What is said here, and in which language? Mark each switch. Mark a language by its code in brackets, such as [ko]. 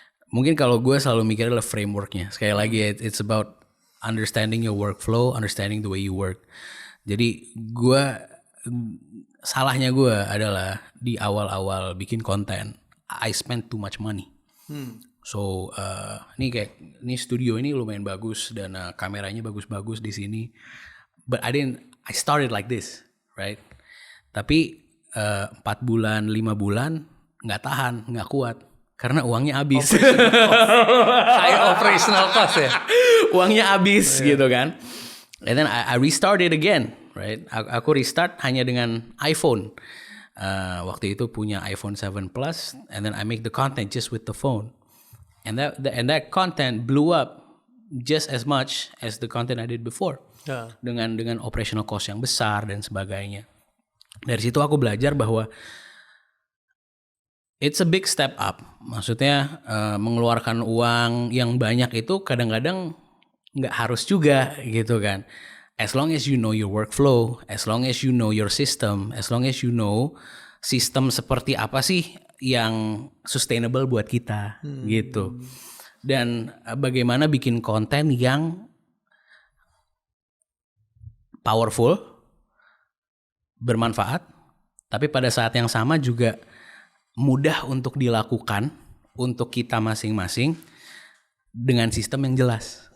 [id] Mungkin kalau gue selalu mikir adalah frameworknya. Sekali lagi [en] it's about understanding your workflow, understanding the way you work. [id] Jadi salahnya gue adalah di awal-awal bikin konten, [en] I spend too much money. So [id] ini studio ini lumayan bagus dan kameranya bagus-bagus di sini. [en] But I started like this, right? [id] Tapi 4 bulan, 5 bulan nggak tahan, nggak kuat karena uangnya habis. [en] High operational cost ya. [id] Uangnya habis gitu kan. [en] And then I restarted again, right? [id] Aku restart hanya dengan iPhone. Waktu itu punya [en] iPhone 7 Plus, and then I make the content just with the phone. And that content blew up just as much as the content I did before. [id] Dengan operational cost yang besar dan sebagainya. Dari situ aku belajar bahwa [en] it's a big step up. [id] Maksudnya mengeluarkan uang yang banyak itu kadang-kadang nggak harus juga gitu kan. [en] as long as you know your workflow, as long as you know your system, as long as you know [id] sistem seperti apa sih yang sustainable buat kita gitu. Dan bagaimana bikin konten yang powerful, bermanfaat, tapi pada saat yang sama juga mudah untuk dilakukan untuk kita masing-masing dengan sistem yang jelas.